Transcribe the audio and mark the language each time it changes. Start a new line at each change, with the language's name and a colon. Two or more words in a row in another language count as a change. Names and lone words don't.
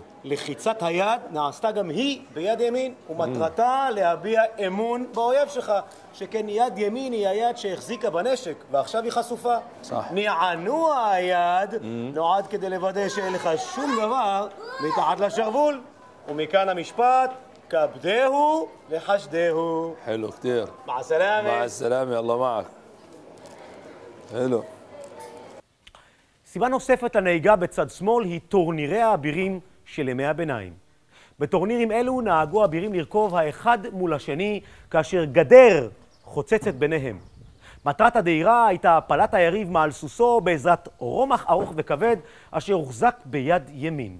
Hebrew: לחיצת היד נעשתה גם היא ביד ימין, ומטרתה להביע אמון באויב שלך, שכן יד ימין היא היד שהחזיקה בנשק, ועכשיו היא חשופה.
Arabic: صح.
Hebrew: נענוע היד נועד כדי לוודא שאין לך שום דבר מתחת לשרוול, ומכאן המשפט, כבדהו וחשדהו.
Arabic: حلو كتير. مع السلامة. مع السلامة, الله معك. حلو.
Hebrew: סיבה נוספת לנהיגה בצד שמאל היא טורנירי האבירים של ימי הביניים. בטורנירים אלו נהגו האבירים לרכוב האחד מול השני, כאשר גדר חוצצת ביניהם. מטרת הדהירה הייתה הפלת היריב מעל סוסו בעזרת רומח ארוך וכבד, אשר הוחזק ביד ימין.